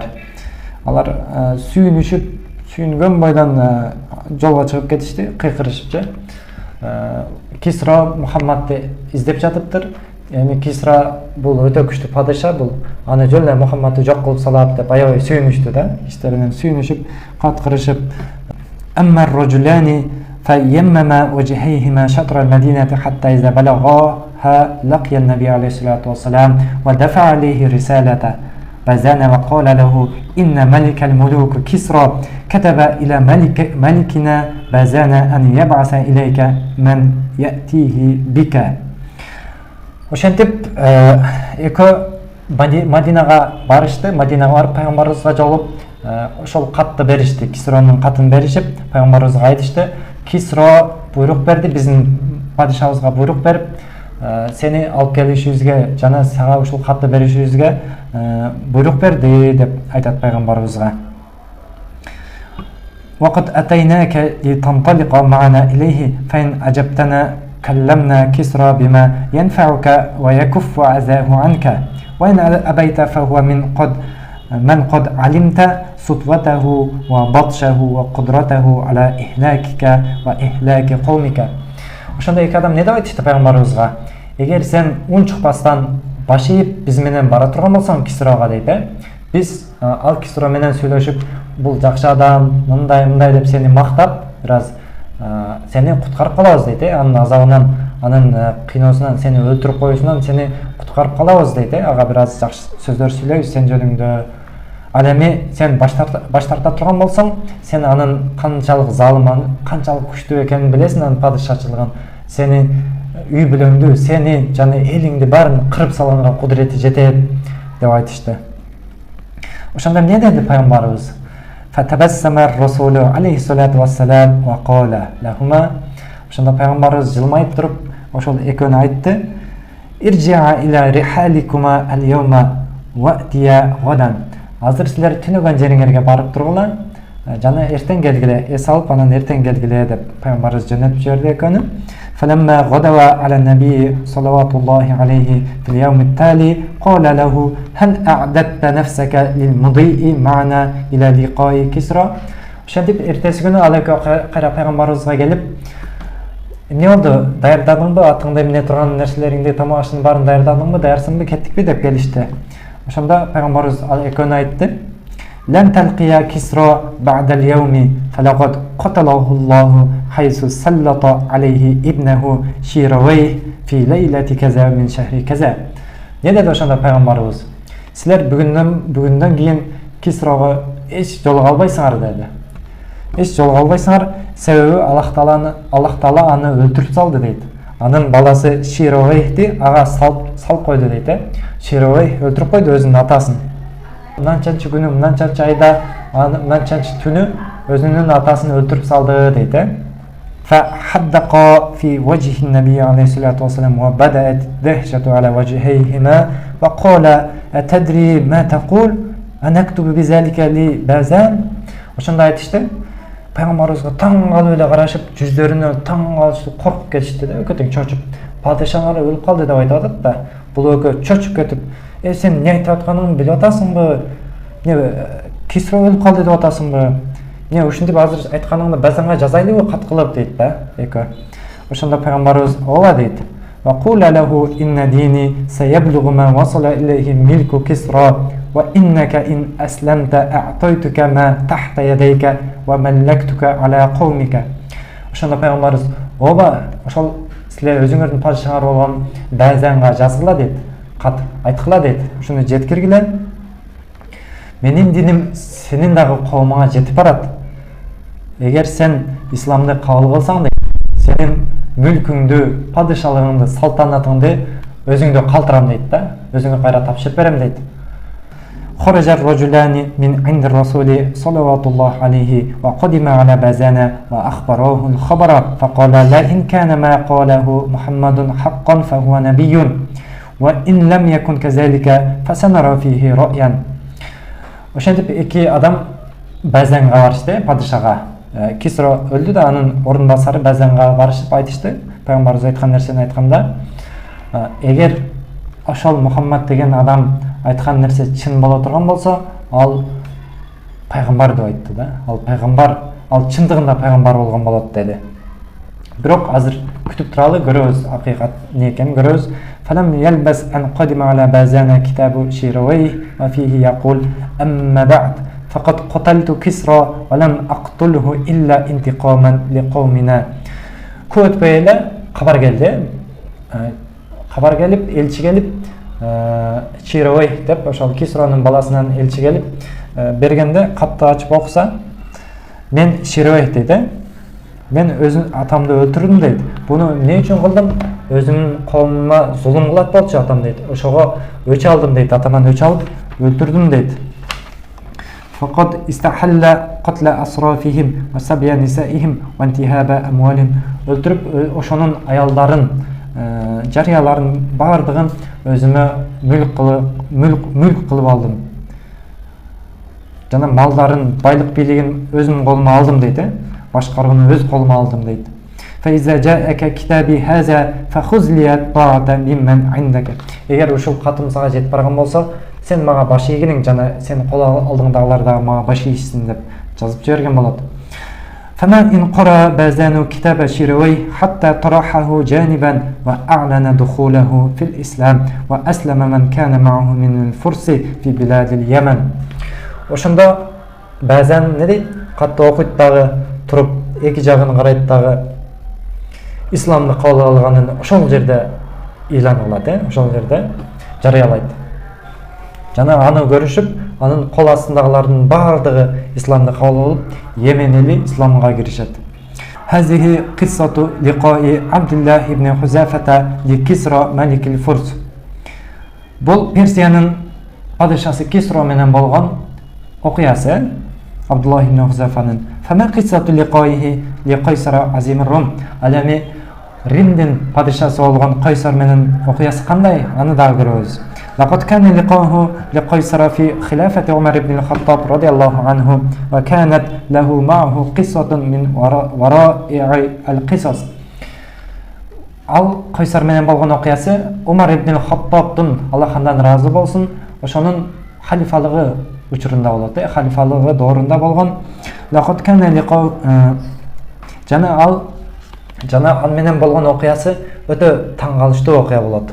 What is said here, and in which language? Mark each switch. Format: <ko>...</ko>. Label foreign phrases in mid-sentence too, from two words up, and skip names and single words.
<ky>Алар сүйүнгөн бойдон жолго чыгып кетишти, кыйкырышыпчы. Кисра Мухаммадты издеп жатыптыр. Эми Кисра бул өтө күчтүү падыша, бул аны жөн эле Мухаммадты жок кылып салат деп аябай сүйүнүштү да, иштеринен сүйүнүшүп, каткырышып.</ky> <ar>أما الرجلان فيمما وجهيهما شطر المدينة حتى إذا بلغها لقي النبي عليه الصلاة والسلام ودفع عليه رسالة باذان وقال له إن ملك الملوك كسرى كتب إلى ملكنا باذان أن يبعث إليك من يأتيه بك.</ar> <ky>Ошентип экөө Мадинага барышты. Мадинага барып пайгамбарыбызга жолуп ошол катты беришти. Кисронун катын беришип, пайгамбарыбызга айтышты. Кисро буйрук берди, биздин падышабызга буйрук берип, сени алып келишибизге жана сага ушул катты беришибизге буйрук берди деп айтат пайгамбарыбызга.</ky> <ar>وقد أتيناك لتنطلق معنا إليه فإن أجبتنا كلمنا كسرى بما ينفعك ويكف أذاه عنك وإن أبيت فهو من قد علمت سطوته وبطشه وقدرته على إهلاكك وإهلاك قومك.</ar> <ky>Ошондой эки адам не деп айтышты пайгамбарыбызга? Эгер сен ун чыкпастан баш ийип биз менен бара турган болсоң Кисрага дейт, биз ал Кисро менен сүйлөшүп, бул жакшы адам, мындай деп сени мактап, бираз сени куткарып калабыз дейт, анын азабынан, анын кыйноосунан, сени өлтүрүп коюшунан сени куткарып калабыз дейт, ага бираз жакшы сөздөр сүйлөйбүз сен жөнүңдө. Ал эми сен баш тарта турган болсоң, сен анын канчалык залым, канчалык күчтүү экенин билесиң, анын падышачылыгын, сени үй бүлөңдү, сени жана элиңди баарын кырып салганга кудурети жетет деп айтышты. Ошондо эмне деди пайгамбарыбыз?</ky> <ar>فتبسم الرسول عليه الصلاة والسلام وقال لهما.</ar> <ky>Ошондо пайгамбарыбыз жылмайып туруп ошол экөөнү айтты.</ky> <ar>ارجعا إلى رحالكما اليوم وائتيا غدا.</ar> <ky>Азыр силер түнөгөн жериңерге барып тургула, жана эртең келгиле, эс алып анан эртең келгиле деп пайгамбарыбыз жөнөтүп жиберди экөөнү.</ky> <ar>فلما غدوا على النبي صلوات الله عليه في اليوم التالي قال له هل أعددت نفسك للمضي معنا إلى لقاء كسرى.</ar> <ky>Ошентип эртеси күнү ал экөө кайра пайгамбарыбызга келип, эмне болду, даярдадыңбы, атыңда эмне турган нерселериңди, тамак ашыңдын баарын даярдадыңбы, даярсыңбы, кеттикпи деп келишти. Ошондо пайгамбарыбыз ал экөөнү айтты:</ky> <ar>لن تلقيا كسرى بعد اليوم فلقد قتله الله حيث سلط عليه ابنه شيرويه في ليلة كذا من شهر كذا.</ar> <ky>Ne dedi ошондо пайгамбарыбыз? Силер бүгүндөн кийин Кисрого эч жолуга албайсыңар деди. Эч жолуга албайсыңар, себеби Аллах Таала аны өлтүрүп салды дейт. Анын баласы Шировейхти ага салып койду дейт. Шировейх өлтүрүп койду өзүнүн атасын. Мынанчанчы күнү, мынанчанчы айда, мынанчанчы түнү өзүнүн атасын өлтүрүп салды дейт.</ky> <ar>فحدق في وجه النبي عليه الصلاة والسلام وبدأت دهشة على وجهيهما وقال أتدري ما تقول أنكتب بذلك لبازان.</ar> <ky>Ошондо айтышты. Пайгамбарыбызга таң калып эле карашып, жүздөрүнө таң калышып, коркуп кетишти да, өкөтөң чочуп. Падышалар өлүп калды деп айтып атат да. Бул өкө чочуп кетип, сен эмне айтып атканыңды билип атасыңбы? Эмне Кисро өлүп калды деп атасыңбы? Не ушинтип азыр айтканыңды базанга жазайлыбы кат кылып дейт да, экөө. Ошондо пайгамбарыбыз ооба дейт.</ky> <ar>وقولا له إن ديني سيبلغ ما وصل إليه ملك كسرى وإنك إن أسلمت أعطيتك ما تحت يديك وملكتك على قومك.</ar> <ky>Ошондо пайгамбарыбыз ооба, ошол силер өзүңөрдүн падышаңар болгон базанга жазгыла дейт, кат айткыла дейт, ушуну жеткиргиле. Менин диним сенин дагы коомуңа жетип барат. Эгер сен исламды кабыл кылсаң, сенин мүлкүңдү, падышалыгыңды, салтанатыңды өзүңдө калтырам дейт да, өзүңө кайра тапшырып берем дейт.</ky> <ar>خرج الرجلان من عند الرسول صلوات الله عليه وقدم على بازان وأخبروه الخبر فقال لئن كان ما قاله محمد حقا فهو نبي وإن لم يكن كذلك فسنرى فيه رأيا.</ar> <ky>Ошентип эки адам Базанга барышты, падышага. Кисро өлдү да, анын орунбасары Базанга барышып айтышты. Пайгамбарыбыз айткан нерсени айтканда, эгер ошол Мухаммад деген адам айткан нерсе чын боло турган болсо, ал пайгамбар деп айтты да. Ал пайгамбар, ал чындыгында пайгамбар болгон болот деди. Бирок азыр күтүп туралы, көрөбүз акыйкат эмне экенин көрөбүз.</ky> <ar>فلم يلبس أن قدم على بازان كتاب شيرويه وفيه يقول أما بعد فقد قتلت كسرى ولم أقتله إلا انتقاما لقومنا.</ar> <ky>Көп бейле кабар келди. Кабар келип, элчи келип, Шировей деп ошол Кисронун баласынан элчи келип бергенде катты ачып окуса, мен Шировей дейт. Мен өзүн атамды өлтүрдүм дейт. Буну эмне үчүн кылдым? Өзүмдүн коомума зулум кылат болчу атам дейт. Ошого өч алдым дейт. Атаман өч алып өлтүрдүм дейт.</ky> <ar>فقد استحل قتل أشرافهم وسبي نسائهم وانتهاب أموالهم.</ar> <ky>Өлтүрүп ошонун аялдарын, жарыяларын бардыгын өзүмө мүлк кылып алдым. Жана малдарын, байлык бийлигин өзүмдүн колума алдым дейт. Башкарууну өз колума алдым дейт.</ky> <ar>فإذا جاءك كتابي هذا فخذ لي الطاعة ممن عندك.</ar> <ky>Эгер ушул катым сага жетип барган болсо, сен мага баш ийгиниң, жана сен кол алдыңдагылар дагы мага баш ийишсин деп жазып жиберген болот.</ky> <ar>فما إن قرأ بازان كتاب شيروي حتى طرحه جانبا وأعلن دخوله في الإسلام وأسلم من كان معه من الفرس في بلاد اليمن.</ar> <ky>Ошондо Базан не дейт? Катты окуйт дагы, туруп эки жагын карайт дагы, исламды кабыл алганын ошол жерде ыйлан кылат, ошол жерде жарыялайт. Жана аны көрүшүп, анын кол астындагылардын бардыгы исламды кабыл алып, Йемен эли исламга киришет.</ky> <ar>هذه قصة لقاء عبد الله بن حذافة لكسرى ملك الفرس.</ar> <ky>Бул Персиянын падышасы Кисро менен болгон окуясы. Абдуллах ибн Хузафанын.</ky> <ar>فما قصة لقائه لقيصر عظيم الروم.</ar> <ky>Алами Римдин падышасы болгон Кайсар менен окуясы кандай? Аны дагы көрөбүз.</ky> <ar>لقد كان لقاؤه لقيصر في خلافة عمر بن الخطاب رضي الله عنه وكانت له معه قصة من ورائع القصص.</ar> <ky>Ал Кайсар менен болгон окуясы Умар ибн Хаттабтын Аллахандан разы болсун, ошонун халифалыгы учурунда болот, халифалыгы доорунда болгон.</ky> <ar>لقد كان لقاؤه</ar> <ky>жана ал менен болгон окуясы өтө таң калыштуу окуя болот.</ky>